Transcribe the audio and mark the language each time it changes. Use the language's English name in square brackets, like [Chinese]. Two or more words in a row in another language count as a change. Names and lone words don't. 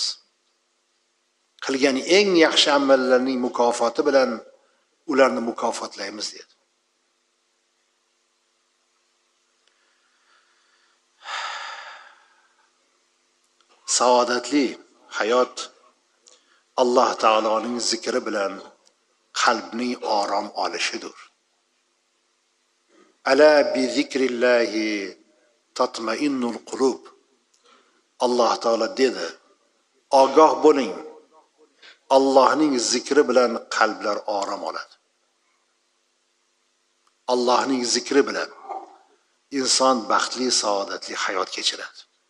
[Uzbek] Qilgan eng yaxshi amallarning mukofoti bilan ularni mukofotlaymiz dedi. Saodatli hayot Alloh taoloning zikri bilan qalbning orom olishidir. [Arabic] ألا بذكر الله تطمئن القلوب. [Uzbek] Alloh taolo dedi, ogoh bo'ling, Allohning zikri bilan qalblar orom oladi. Allohning zikri bilan inson baxtli, saodatli hayot kechiradi.